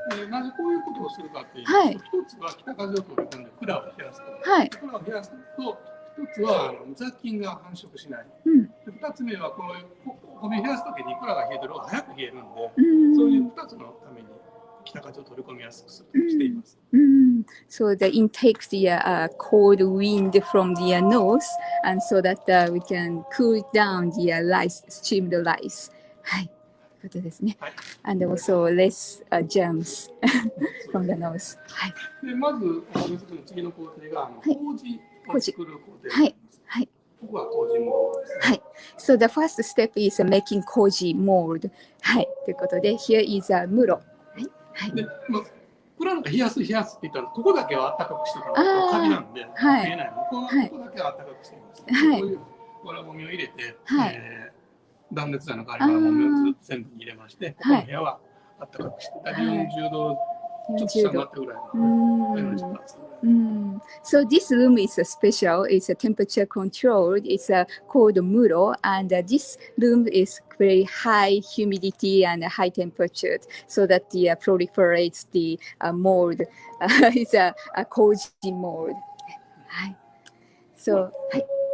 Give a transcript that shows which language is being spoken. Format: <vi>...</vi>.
<ja>なぜこういうことをするかっていうと、一つは北風を取り込んで蔵を冷やすと。蔵を冷やすと、一つは雑菌が繁殖しない。二つ目はこのお米冷やすときに蔵が冷えてる方が早く冷えるんで、そういう二つのために北風を取り込みやすくするとしています。</ja> <en>So the intake the cold wind from the north, and so that we can cool down the rice, steamed rice.</en> <ja>はい。ことですね。</ja> <en>And also less germs from the nose.</en> <ja>はい。でまずお米作りの次の工程が麹を作る工程。はい。はい。ここは麹モールです。はい。</ja> <en>So the first step is making koji mold.</en> <ja>はい。ということで、</ja> <en>here is a</en> <ja>室。はい。で、蔵の中冷やすって言ったら、ここだけは暖かくしてたら、カビなんで、見えないの。ここだけは暖かくしています。こういうわらごみを入れて、断熱材の代わりにわらごみを全部入れまして、ここの部屋は暖かくして、40度ちょっと下になったぐらいの。</ja> <en>So this room is special. It's a temperature controlled. It's called muro, and this room is very high humidity and high temperature, so that the proliferates the mold. It's a koji mold. はい。So はい。</en>